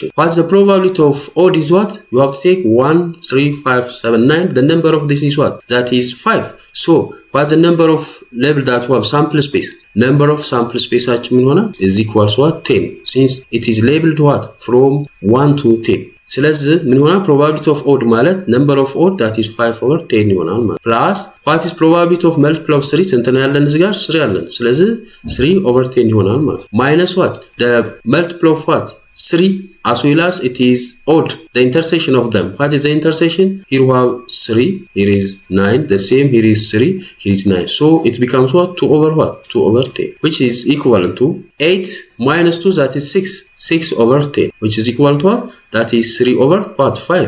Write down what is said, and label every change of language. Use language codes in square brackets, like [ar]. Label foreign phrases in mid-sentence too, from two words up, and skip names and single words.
[en] What's the probability of odd is what you have to take 1 3 5 7 9 the number of this is what that is 5. So what's the number of label that we have sample space number of sample space is equals what 10 since it is labeled what from 1 to 10. [am] ስለዚህ ምን ሆነ [en] probability of odd ማለት number of odd that is 5 over 10 [am] ይሆናል ማለት [en] plus what is probability of multiple of 3 ስንት [am] ነው ያለን እዚህ ጋር 3 ያለን ስለዚህ 3 over 10 ይሆናል ማለት [en] minus what the multiple of what 3 as well as it is odd the intersection of them what is the intersection here we have 3 here is 9 the same here is 3 here is 9 so it becomes what 2 over what 2 over 10 which is equivalent to 8 minus 2 that is 6 over 10 which is equal to what that is 3 over what 5.